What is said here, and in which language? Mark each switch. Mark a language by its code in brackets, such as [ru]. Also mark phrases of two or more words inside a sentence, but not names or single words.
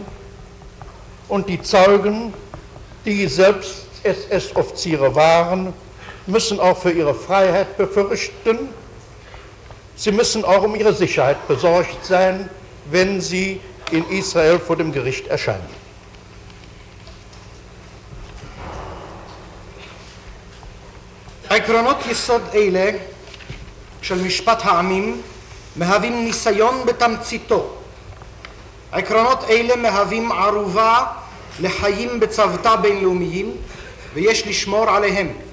[de] Und die Zeugen, die selbst SS-Offiziere waren, müssen auch für ihre Freiheit befürchten. Sie müssen auch um ihre Sicherheit besorgt sein, wenn sie in Israel vor dem Gericht erscheinen. [he] עקרונות יסוד אלה של משפט העמים מהווים ניסיון בתמציתו. עקרונות אלה מהווים ערובה לחיים בצוותא בינלאומיים ויש לשמור עליהם.